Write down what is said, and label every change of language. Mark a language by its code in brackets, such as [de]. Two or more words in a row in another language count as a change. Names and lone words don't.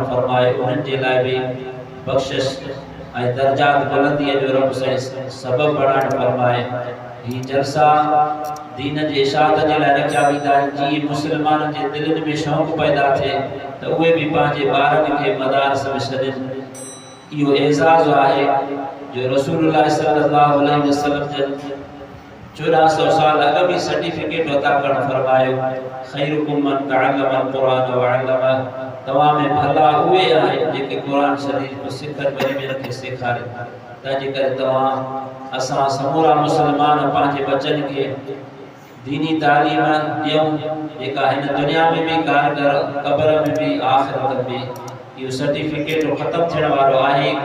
[sd] फरमाए उन्हनि जे लाइ बि बख़्शिश ऐं दर्जात बुलंदीअ जो रब साईं सबब बढ़ाइणु फरमाए ही जलसा दीन जे इशाअत जे लाइ रखिया वेंदा आहिनि जीअं मुस्लमाननि जे दिलनि में शौक़ु पैदा थिए त उहे बि पंहिंजे ॿारनि खे मदारस में छॾनि इहो एज़ाज़ आहे जो रसूलुल्लाह [ar] صلى الله عليه وسلم [sd] जन 1400 साल अॻु बि सर्टिफिकेट अता करणु फरमायो [ar] خيركم من تعلم القرآن وعلمه [sd] तव्हां में भला उहे आहिनि जेके क़ुर शरीफ़ को सिखनि वरी ॿियनि खे सेखारनि तंहिंजे करे तव्हां असां समूरा मुस्लमान पंहिंजे बचनि खे दीनी तालीम ॾियूं जेका हिन दुनिया में भी कारगर क़ब्र में भी आख़िरत में इहो सर्टिफिकेट ख़त्म थियण वारो आहे ई